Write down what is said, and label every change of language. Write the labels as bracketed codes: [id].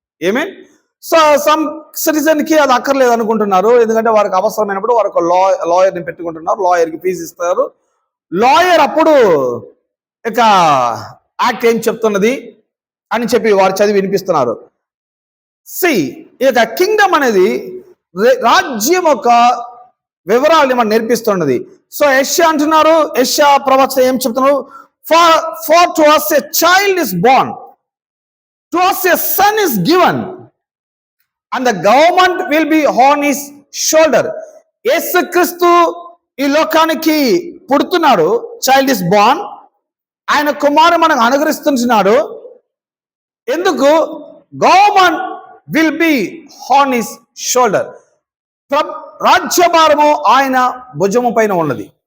[te] Amen so some citizen కి అది అక్కర్లేదు అనుకుంటున్నారు, ఎందుకంటే వారికి అవసరమైనప్పుడు వారికి లాయర్ని పెట్టుకుంటున్నారు, లాయర్కి ఫీజు ఇస్తారు. లాయర్ అప్పుడు ఇక యాక్ట్ ఏం చెప్తున్నది అని చెప్పి వారు చదివి వినిపిస్తున్నారు. ఈ యొక్క కింగ్డమ్ అనేది రాజ్యం యొక్క వివరాలని మనం నేర్పిస్తున్నది. సో యెషయా అంటున్నారు, యెషయా ప్రవక్త ఏం చెప్తున్నారు, [en] for to us a child is born, to us a son is given, and the government will be on his shoulder. [te] యేసుక్రీస్తు ఈ లోకానికి పుడుతున్నాడు, [en] child is born, [te] ఆయన కుమారుడు మనకు అనుగ్రహిస్తున్నాడు. ఎందుకు? [en] government will be on his shoulder, [te] రాజ్యభారము ఆయన భుజము పైన ఉన్నది.